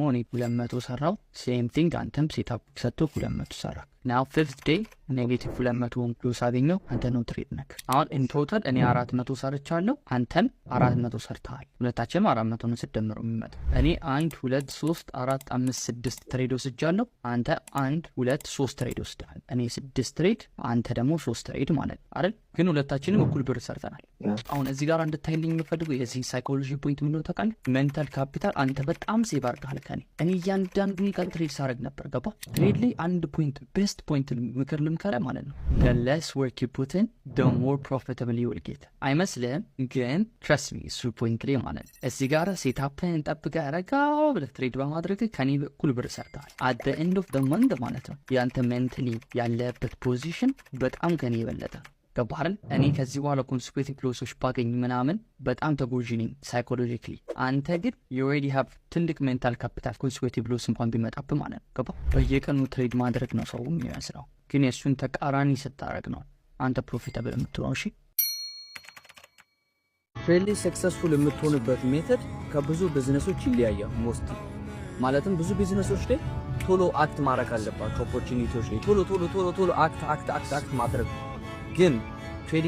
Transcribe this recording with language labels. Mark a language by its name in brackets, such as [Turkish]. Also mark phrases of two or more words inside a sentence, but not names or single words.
[Amharic] እኔ 200 ሰራው፣ [English] same thing [Amharic] አንተም ሴታፕ ሰጥቶ 200 ሰራ። [English] now fifth day negative 200 plus [Amharic] አገኘው፣ አንተ ነው ትሬድ ነክ። አሁን [English] in total [Amharic] እኔ 400 ሰርቻለሁ፣ አንተም 400 ሰርተሃል። ሁለታችንም 400 ነው ሲደመሩ የሚመጣው። እኔ 1 2 3 4 5 6 ትሬድ ወስጃለሁ፣ አንተ 1 2 3 ትሬድ ወስደሃል። እኔ 6 ትሬድ፣ አንተ ደግሞ 3 ትሬድ ማለት አይደል? ግን ሁለታችንም እኩል ብር ሰርተናል። አሁን እዚህ ጋር እንድታይልኝ የምፈልገው የዚህ ሳይኮሎጂ ፖይንት ምን ነው ታውቃለህ? [English] mental capital [Amharic] አንተ በጣም ሴቭ አድርገሃል ከኔ። እኔ እያንዳንዱን ቀን ትሬድ ሳደርግ ነበር፣ ገባ? ትሬድ ላይ አንድ [English] point best point [Amharic] ምክር ልምከረ ማለት ነው። [English] the less work you put in the more profitable you will get። [Amharic] አይመስልህም? ግን [English] trust me [Amharic] እሱ ፖይንት ላይ ማለት ነው። እዚህ ጋር ሴታፕን ጠብቀህ ረጋው ብለህ ትሬድ በማድረግ ከኔ እኩል ብር ሰርተሃል። [English] at the end of the month [Amharic] ማለት ነው ያንተ ሜንታሊ ያለበት ፖዚሽን በጣም ከኔ የበለጠ ገባህል? እኔ ከዚህ በኋላ [English] consecutive losses [Amharic] ባገኝ ምናምን በጣም ተጎጂ ነኝ ሳይኮሎጂካሊ። አንተ ግን [English] you already have [Amharic] ትልቅ [English] mental capital። consecutive loss [Amharic] እንኳን ቢመጣብ ማለት ነው ገባ? በየቀኑ ትሬድ ማድረግ ነው ሰው የሚመስለው፣ ግን የእሱን ተቃራኒ ስታረግ ነው አንተ ፕሮፊታብል የምትሆነው። እሺ [English] trade successful [Amharic] የምትሆንበት ሜተድ ከብዙ ቢዝነሶች ይለያያል። ሞስት ማለትም ብዙ ቢዝነሶች ላይ ቶሎ አክት ማድረግ አለባቸው። ኦፖርቹኒቲዎች ላይ ቶሎ አክት ማድረግ። ግን ትሬዲንግ